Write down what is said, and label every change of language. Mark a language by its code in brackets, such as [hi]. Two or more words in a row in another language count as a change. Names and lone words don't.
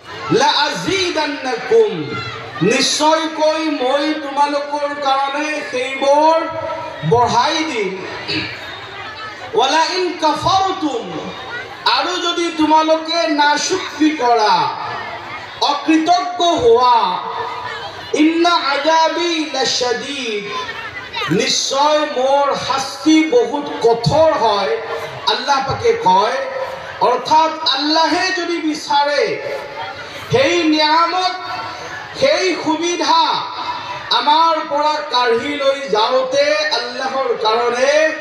[ar] لأزيدنكم [as] নিশ্চয়কৈ মই তোমালোকৰ কাৰণে সেইবোৰ বঢ়াই দিম [ar] ولئن كفرتم [as] আৰু যদি তোমালোকে নাশুকৰি কৰা অকৃতজ্ঞ হোৱা [ar] إن عذابي لشديد [as] নিশ্চয় মোৰ শাস্তি বহুত কঠোৰ হয় আল্লাহ পাকে কয় অৰ্থাৎ আল্লাহে যদি বিচাৰে সেই নিয়ামত সেই সুবিধা আমাৰ পৰা কাঢ়ি লৈ যাওঁতে আল্লাহৰ কাৰণে